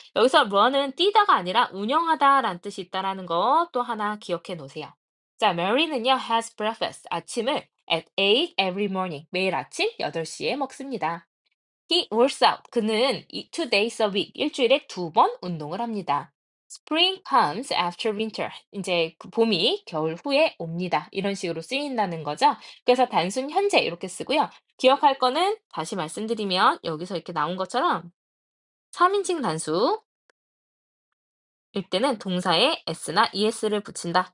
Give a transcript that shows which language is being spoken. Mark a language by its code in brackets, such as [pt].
[ko] 여기서 run은 뛰다가 아니라 운영하다라는 뜻이 있다라는 거 또 하나 기억해 놓으세요. 자, Mary는요 [en] has breakfast [ko] 아침을 [en] at 8 every morning [ko] 매일 아침 8시에 먹습니다. [en] He works out. [ko] 그는 [en] 2 days a week, [ko] 일주일에 2번 운동을 합니다. [en] Spring comes after winter. [ko] 이제 그 봄이 겨울 후에 옵니다. 이런 식으로 쓰인다는 거죠. 그래서 단순 현재 이렇게 쓰고요. 기억할 거는 다시 말씀드리면 여기서 이렇게 나온 것처럼 3인칭 단수 일 때는 동사에 s나 es를 붙인다.